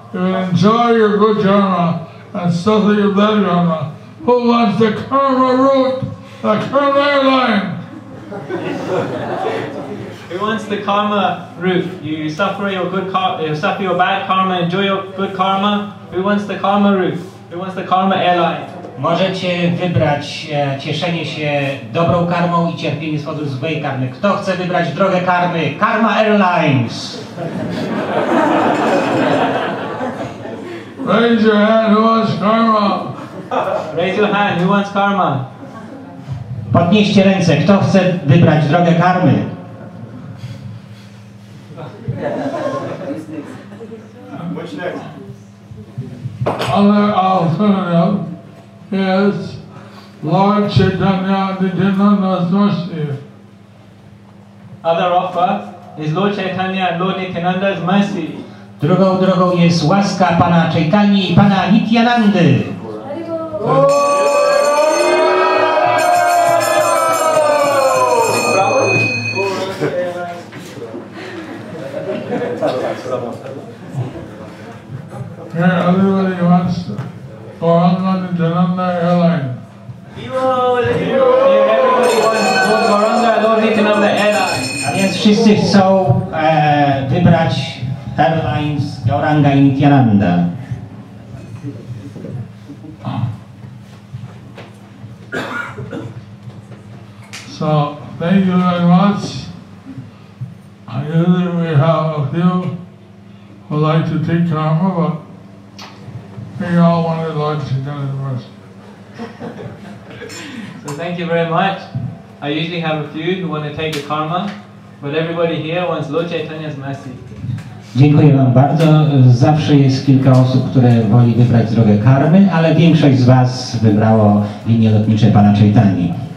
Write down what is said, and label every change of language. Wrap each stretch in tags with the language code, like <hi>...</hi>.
<en>You enjoy your good karma and suffer your bad karma. Who wants the karma route, the karma airline? Who wants the karma route? You suffer your good you suffer your bad karma, enjoy your good karma. Who wants the karma route? Who wants the karma airline?</en> <pl>Możecie wybrać cieszenie się dobrą karmą i cierpienie z powodu złej karmy. Kto chce wybrać drogę karmy?</pl> <en>Karma Airlines! Raise your hand, who wants karma? Raise your hand, who wants karma?</en> <pl>Podnieście ręce, kto chce wybrać drogę karmy?</pl> <en>What's next? Other alternative is Lord Chaitanya Nityananda's mercy. Other offer is Lord Chaitanya and Lord Nityananda's mercy.</en> <pl>Drugą drogą jest łaska Pana Chaitani i Pana Nityanandy.</pl> <en>Here, everybody wants to go on the Nityananda airline. Everybody wants Lord Gauranga, Lord Nityananda airline.</en> <pl>A więc wszyscy chcą wybrać Airlines Gauranga i Nityananda.</pl> <en>So, thank you very much. Usually we have a few who like to take karma, but we all wanted Lord Chaitanya's mercy. So thank you very much. I usually have a few who want to take the karma, but everybody here wants Lord Chaitanya's mercy.</en> <pl>Dziękuję Wam bardzo. Zawsze jest kilka osób, które woli wybrać drogę karmy, ale większość z Was wybrało linie lotnicze Pana Chaitani.</pl>